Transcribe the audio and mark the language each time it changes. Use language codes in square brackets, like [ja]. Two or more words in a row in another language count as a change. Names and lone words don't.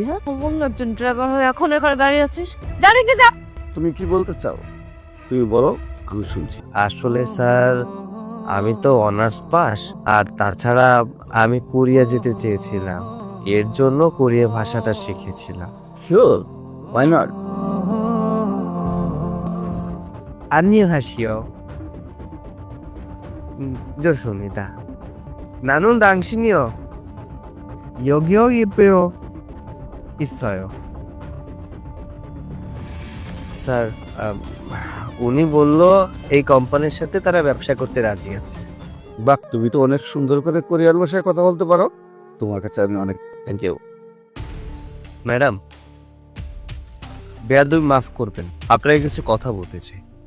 [bn] হ্যাঁ, অন্য একজন ড্রাইভার হয়ে এখন এখানে দাঁড়িয়ে আছিস, জানি কি যা। তুমি কি বলতে চাও তুমি বলো, আমি শুনছি। আসলে স্যার আমি তো অনার্স পাস, আর তাছাড়া আমি কোরিয়া যেতে চেয়েছিলাম, এর জন্য কোরিয়া ভাষাটা শিখেছিলাম। [en] Sure, why not? [ko] 안녕하시오. 좋습니다. 나는 당신이요. 여기 있어요. [bn] স্যার উনি বলল এই কোম্পানির সাথে তারা ব্যবসা করতে রাজি আছে। বাহ, তুমি তো অনেক সুন্দর করে কোরিয়ান ভাষায় কথা বলতে পারো। তোমার কাছে আমি অনেক [en] Thank you madam. [bn] বেয়াদবি মাফ করবেন, আপনার কিছু কথা বলতে চাই।